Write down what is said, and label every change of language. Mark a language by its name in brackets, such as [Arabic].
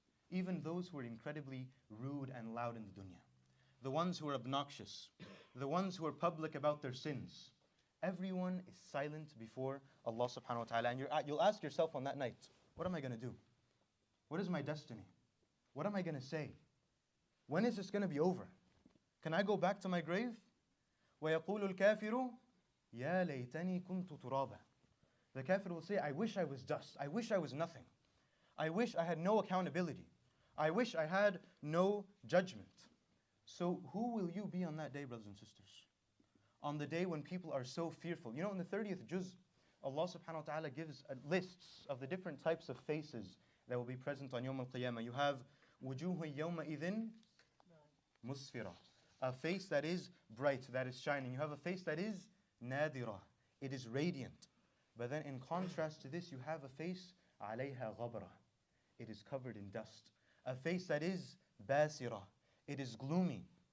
[English] Even those who are incredibly rude and loud in the dunya. The ones who are obnoxious. The ones who are public about their sins. Everyone is silent before Allah subhanahu wa ta'ala. And you'll ask yourself on that night, what am I going to do? What is my destiny? What am I going to say? When is this going to be over? Can I go back to my grave? [Arabic] وَيَقُولُ الْكَافِرُ يَا لَيْتَنِي كُنْتُ تُرَابًا. [English] The kafir will say, I wish I was dust. I wish I was nothing. I wish I had no accountability. I wish I had no judgment. So who will you be on that day, brothers and sisters? On the day when people are so fearful. You know, in the 30th juz, Allah subhanahu wa ta'ala gives lists of the different types of faces that will be present on Yawm al-Qiyamah. You have [Arabic] وُجُوهٌ يَوْمَئِذٍ مُسْفِرَةٌ. [English] A face that is bright, that is shining. You have a face that is nadira. It is radiant. But then in contrast to this, you have a face [Arabic] عَلَيْهَا غَبْرَةٌ. [English] It is covered in dust. A face that is basira. It is gloomy.